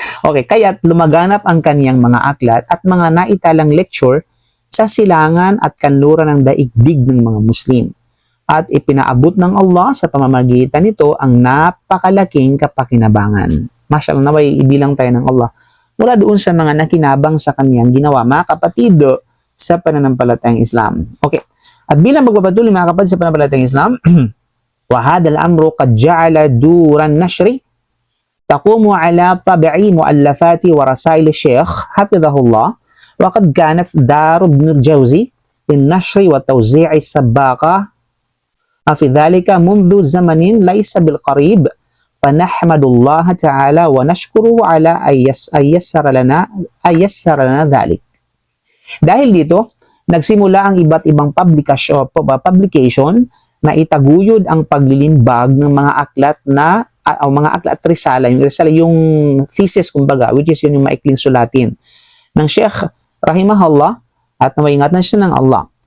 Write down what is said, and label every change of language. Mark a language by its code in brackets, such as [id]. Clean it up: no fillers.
[tl] Okay, kaya lumaganap ang kanyang mga aklat at mga naitalang lecture sa silangan at kanluran ng daigdig ng mga Muslim. At ipinaabot ng Allah sa pamamagitan nito ang napakalaking kapakinabangan. Masyaallah, naway ibilang tayo ng Allah mula doon sa mga nakinabang sa kanyang ginawa, mga kapatid, sa pananampalatayang Islam. Okay. At bilang magpapatuloy mga kapatid sa pananampalatayang Islam, [ar] وَهَذَا الْأَمْرُ قَدْ جَعَلَ دُورَ النَّشْرِ تقوم على طبع مؤلفات ورسائل الشيخ حفظه الله وقد كانت دار ابن الجوزي للنشر والتوزيع السباقة في ذلك منذ زمن ليس بالقريب فنحمد الله تعالى ونشكره على أن يسر لنا ذلك. [tl] Dahil dito, nagsimula ang iba't ibang publication na itaguyod ang paglilimbag ng mga aklat na o mga aklat at risala, yung thesis kumbaga, [en] which is [tl] yun yung maikling sulatin ng Sheikh rahimahullah at nawaingatan siya ng Allah.